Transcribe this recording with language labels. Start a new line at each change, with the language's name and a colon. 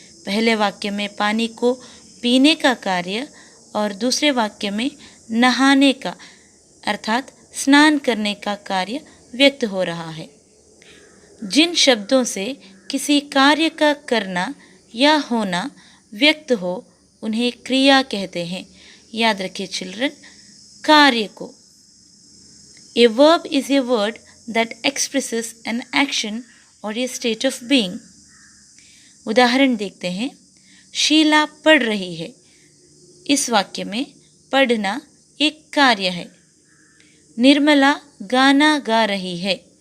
Hindi: पहले वाक्य में पानी को पीने का कार्य और दूसरे वाक्य में नहाने का अर्थात स्नान करने का कार्य व्यक्त हो रहा है। जिन शब्दों से किसी कार्य का करना या होना व्यक्त हो उन्हें क्रिया कहते हैं। याद रखिए चिल्ड्रन, कार्य को।
English: A verb is a word that expresses an action or a state of being.
Hindi: उदाहरण देखते हैं। शीला पढ़ रही है। इस वाक्य में पढ़ना एक कार्य है। निर्मला गाना गा रही है।